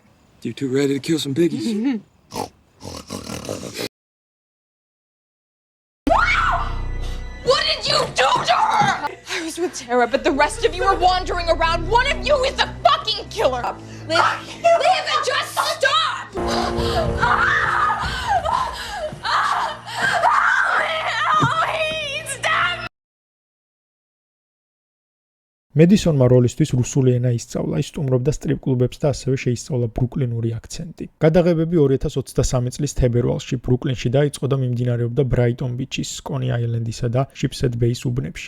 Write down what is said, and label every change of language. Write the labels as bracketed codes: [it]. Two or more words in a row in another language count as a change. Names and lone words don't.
[en] You two ready to kill some biggies? What did you do to her? I was with Tara, but the rest of you were wandering around. One of you is the fucking killer. Live and just stop! [ka] მედისონმა როლისთვის რუსული ენა ისწავლა, ის სტუმრობდა სტრიპ კლუბებს და ასევე შეისწავლა ბრუკლინური აქცენტი. გადაღებები 2023 წლის თებერვალში ბრუკლინში დაიწყო და მიმდინარეობდა ბრაიტონ ბიჩის, კონი აილენდისა და შიპსედ ბეის უბნებში.